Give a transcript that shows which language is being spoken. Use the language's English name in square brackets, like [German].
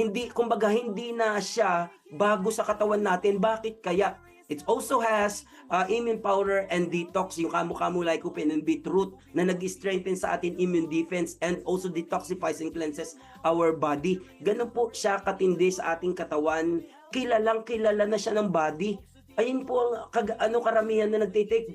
[Filipino] Kumbaga hindi na siya bago sa katawan natin. Bakit kaya? [English] It also has immune powder and detox, [Filipino] yung kamu-kamu, [English] lycopene, and beetroot [Filipino] na nag-strengthen sa atin [English] immune defense and also detoxifies and cleanses our body. [Filipino] Ganun po siya katindi sa ating katawan. Kilalang kilala na siya ng body. Ayun po ang karamihan na nagtitake.